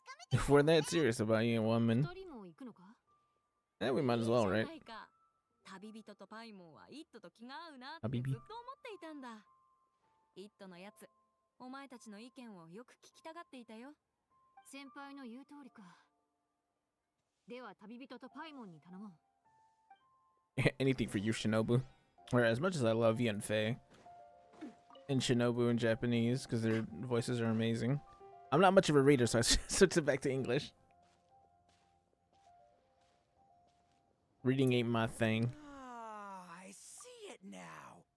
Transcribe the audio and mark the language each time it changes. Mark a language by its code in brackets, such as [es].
[en] If we're that serious about eating a woman, we might as well, right? [ja] 旅人とパイモンはイットと気が合うなってずっと思っていたんだ。イットのやつ、お前たちの意見をよく聞きたがっていたよ。先輩の言う通りか。では旅人とパイモンに頼もう。 [en] Anything for you, Shinobu. Or as much as I love Yanfei and Shinobu in Japanese, because their voices are amazing. I'm not much of a reader, so I switched it back to English. Reading ain't my thing. Ah, I see it now.